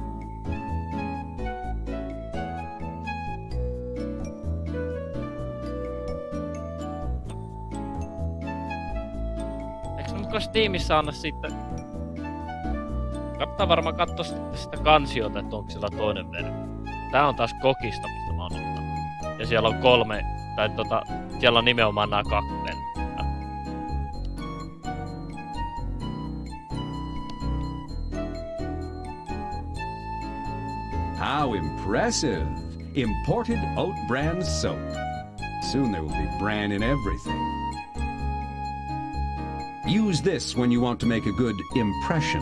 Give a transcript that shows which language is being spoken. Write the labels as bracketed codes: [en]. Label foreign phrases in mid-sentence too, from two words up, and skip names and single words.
[fi] Eikö mukaan Steamissa anna sitten... Kannattaa varmaan katsoa sitä kansiota, että onko sillä toinen versio. Tää on taas Kokista, mistä mä oon ottanut. Ja siellä on siellä on nimenomaan nää 2 versiota. [en] How impressive! Imported oat bran soap. Soon there will be bran in everything. Use this when you want to make a good impression.